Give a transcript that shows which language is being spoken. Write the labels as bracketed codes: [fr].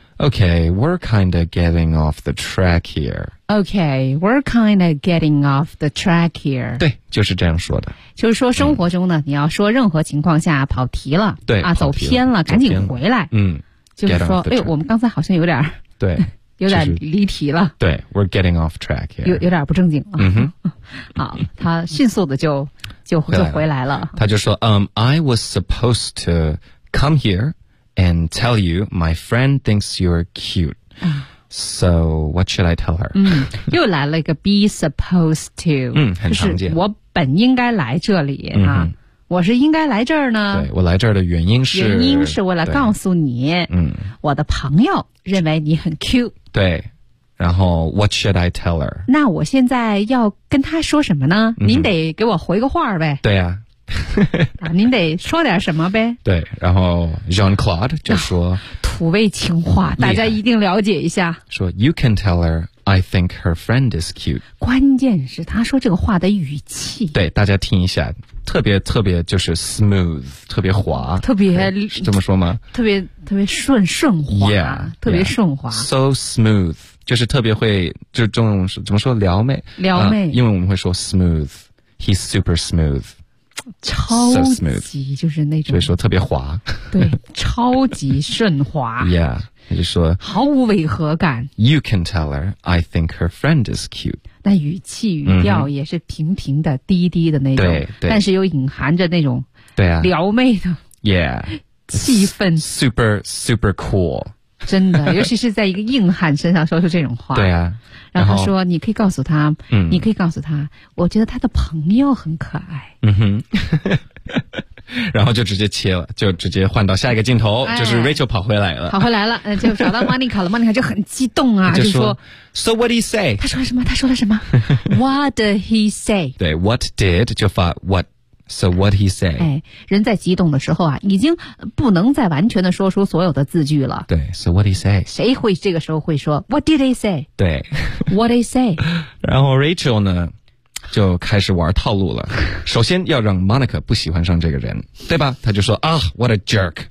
[en] Okay, we're kind of getting off the track here. Okay, we're kind of getting off the track here. [zh] 对，就是这样说的。就是说生活中呢，你要说任何情况下跑题了，对，啊，走偏了，赶紧回来。就是说，哎，我们刚才好像有点，对，有点离题了。 [en] 对 ，we're getting off track here. [zh] 有点不正经了。嗯哼。好，他迅速的就回来了。 [en] 他就说， I was supposed to come here. And tell you, my friend thinks you're cute. So, what should I tell her? [zh] 又来了一个 be supposed to. 很常见。就是我本应该来这里啊。我是应该来这儿呢。对，我来这儿的原因是。原因是为了告诉你，我的朋友认为你很 cute。 [en] 对。然后 what should I tell her? [zh] 那我现在要跟他说什么呢？您得给我回个话呗。对啊。啊、您得说点什么呗，对，然后 Jean-Claude 就说、啊、土味情话、嗯、大家一定了解一下， [en] 说 You can tell her I think her friend is cute， [zh] 关键是他说这个话的语气，对，大家听一下，特别特别就是 smooth， 特别滑，特别这么说吗，特别特别顺滑， [en] yeah, [zh] 特别顺滑、 yeah. So smooth 就是特别会，就中文是怎么说，撩妹，撩妹、因为我们会说 smooth， He's super smooth，超级就是那种，所以说特别滑，对，超级顺滑。 Yeah， 他就说毫无违和感。 [en] You can tell her I think her friend is cute。 [zh] 那语气语调也是平平的、低低的那种，对，对，但是又隐含着那种对啊撩妹的 [en] yeah [zh] 气氛 [en] ，super super cool。 [zh] 真的，尤其是在一个硬汉身上说出这种话，对啊。然后他说你可以告诉他，你可以告诉他，我觉得他的朋友很可爱。嗯哼。然后就直接切了，就直接换到下一个镜头、哎、就是 Rachel 跑回来了。跑回来了，就找到 Monica 了Monica 就很激动啊， [en] 就说 So what did he say? [zh] 他说了什么，他说了什么 What did he say? [en] 对 ,what did, 就发 what,So what he say? [zh] 哎，人在激动的时候啊，已经不能再完全的说出所有的字句了。 [en] 对 ，So what he say? [zh] 谁会这个时候会说 What did he say? 对 [en] ，What he say? [zh] 然后 Rachel 呢，就开始玩套路了。首先要让 Monica 不喜欢上这个人，对吧？他就说啊、 oh, ，What a jerk！